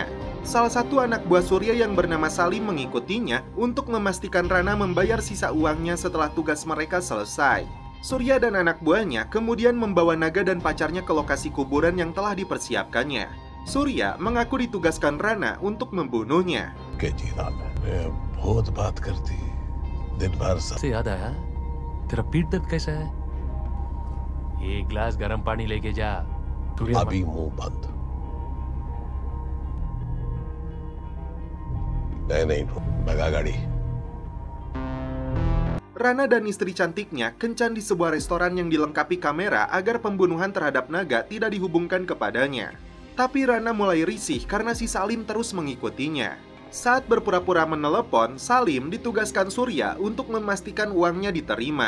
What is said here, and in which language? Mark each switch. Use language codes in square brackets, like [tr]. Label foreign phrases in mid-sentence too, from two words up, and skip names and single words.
[id] Salah satu anak buah Surya yang bernama Salim mengikutinya untuk memastikan Rana membayar sisa uangnya setelah tugas mereka selesai. Surya dan anak buahnya kemudian membawa naga dan pacarnya ke lokasi kuburan yang telah dipersiapkannya. Surya mengaku ditugaskan Rana untuk membunuhnya. [hi] से याद आया, तेरा पीठ दर्द कैसा है? एक गिलास गर्म पानी लेके जा। अभी मुंह बंद। नहीं, लगा गाड़ी। [id] Rana dan istri cantiknya kencan di sebuah restoran yang dilengkapi kamera agar pembunuhan terhadap naga tidak dihubungkan kepadanya. Tapi Rana mulai risih karena si Salim terus mengikutinya. Saat berpura-pura menelepon, Salim ditugaskan Surya untuk memastikan uangnya diterima.